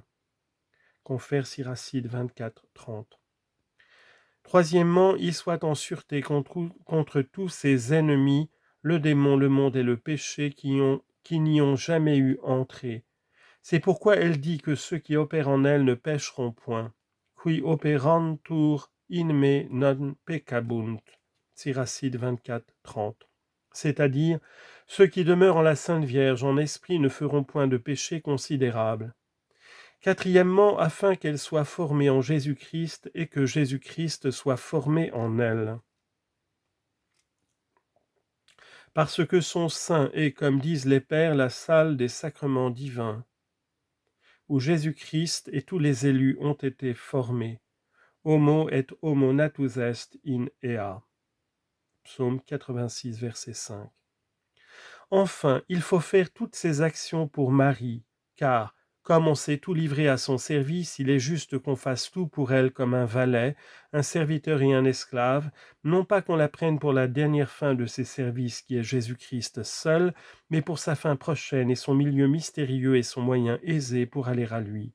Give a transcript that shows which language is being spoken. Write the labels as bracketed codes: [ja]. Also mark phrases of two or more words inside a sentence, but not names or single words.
[fr] Confère Siracide 24, 30. Troisièmement, il soit en sûreté contre tous ses ennemis, le démon, le monde et le péché qui n'y ont jamais eu entrée. C'est pourquoi elle dit que ceux qui opèrent en elle ne pécheront point. [la] Qui operantur in me non peccabunt. [fr] Siracide 24, 30. C'est-à-dire, ceux qui demeurent en la Sainte Vierge en esprit ne feront point de péché considérable. Quatrièmement, afin qu'elle soit formée en Jésus-Christ et que Jésus-Christ soit formé en elle. Parce que son sein est, comme disent les pères, la salle des sacrements divins, où Jésus-Christ et tous les élus ont été formés. [la] Homo et homo natus est in ea. [fr] Psaume 86, verset 5. Enfin, il faut faire toutes ces actions pour Marie, car, comme on s'est tout livré à son service, il est juste qu'on fasse tout pour elle comme un valet, un serviteur et un esclave, non pas qu'on la prenne pour la dernière fin de ses services qui est Jésus-Christ seul, mais pour sa fin prochaine et son milieu mystérieux et son moyen aisé pour aller à lui.